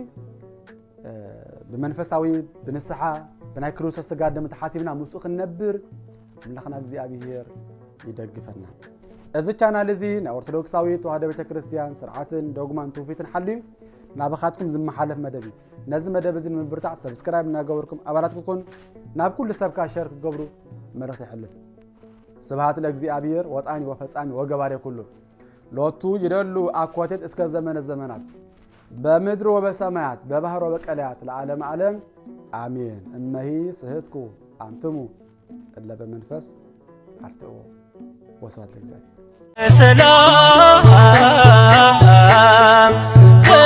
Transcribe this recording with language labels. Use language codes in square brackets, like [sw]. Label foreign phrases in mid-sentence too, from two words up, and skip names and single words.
[ti] ብመንፈሳዊ ብንስሓ ብናይ ክርስቶስ ስጋ ደም ተሓቲምና ምስኡ ክንነብር አምላኽና እግዚአብሔር ይደግፈና እዚ ቻናል እዚ ናይ ኦርቶዶክሳዊ ተዋህዶ ቤተክርስቲያን ስርዓትን ዶግማን ትውፊትን ሓልዩ ናብኻትኩም ዝመሓለፍ መደብ እዩ ነዚ መደብ እዚ ንምብርታዕ ሰብስክራይብ እናገበርኩም ኣባላት ክትኮኑ ናብ ኩሉ ሰብካ ሸር ክትገብሩ መልእኽቲ ይሕልፍ [gez] ስብሃት ለእግዚአብሔር ወጣኒ ወፈጻሚ ወገባሬ ኩሉ ሎቱ ይደሉ አኮቴት እስከ ዘመነ ዘመናት በምድር ወበሰማያት በባህር ወበቀላያት ለዓለም ዓለም አሜን እመሂ ስህትኩ አንትሙ እለ በመንፈስ አርትኦ ወስብሐት ለእግዚአብሔር ሰላም